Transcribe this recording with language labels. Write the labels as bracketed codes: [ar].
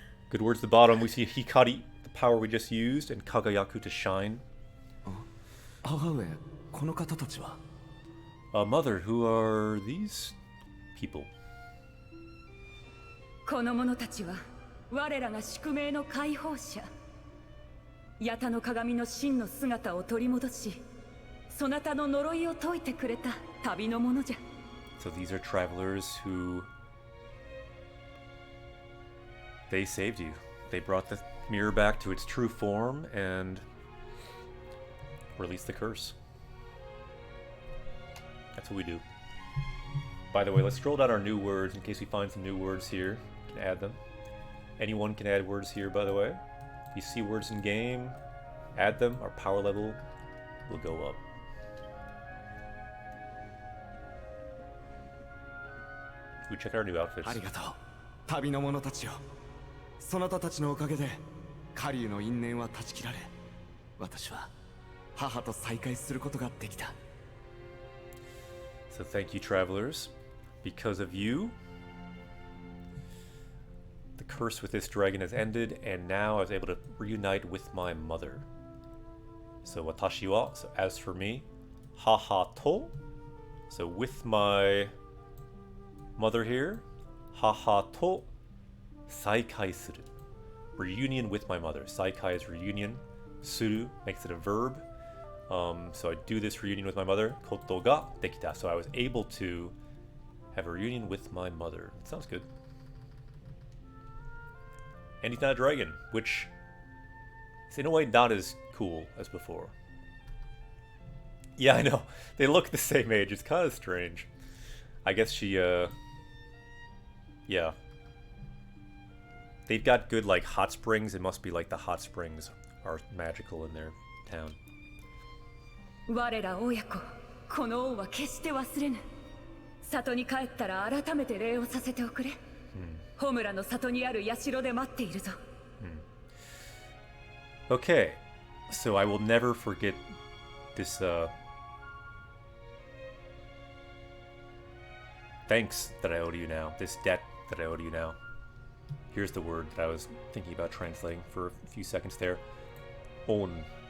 [en] Good words at the bottom. We see Hikari, the power we just used, and Kagayaku to shine. [ja] 母上、この方たちは [en] Mother, who are these people? [ja] この者たちは我らが宿命の解放者。八田の鏡の真の姿を取り戻し、そなたの呪いを解いてくれた旅の者じゃ。 [en] So these are travelers who... They saved you. They brought the mirror back to its true form and released the curse. That's what we do. By the way, let's scroll down our new words in case we find some new words here. We can add them. Anyone can add words here, by the way. If you see words in game, add them. Our power level will go up. We check out our new outfits. [ja] ありがとう、旅の者たちよ。そなたたちのおかげで狩人の因縁は断ち切られ、私は母と再会することができた。 [en] So thank you, travelers. Because of you, the curse with this dragon has ended, and now I was able to reunite with my mother. So [ja] watashi wa, [en] so as for me, [ja] haha to, [en] so with my mother here, haha to, [ja] saikai suru. [en] Reunion with my mother. Saikai is reunion. Suru makes it a verb. So I do this reunion with my mother. [ja] Koto ga dekita. [en] So I was able to have a reunion with my mother. That sounds good. And he's not a dragon, which is in a way not as cool as before. Yeah, I know. They look the same age. It's kind of strange. I guess she, yeah. They've got good, like, hot springs. It must be like the hot springs are magical in their town. [ja] 我ら親子、この恩は決して忘れぬ。里に帰ったら改めて礼をさせておくれ。ホムラの里にある社で待っているぞ。 [en] Okay, so I will never forget this, thanks that I owe to you now. This debt that I owe to you now. Here's the word that I was thinking about translating for a few seconds there. On.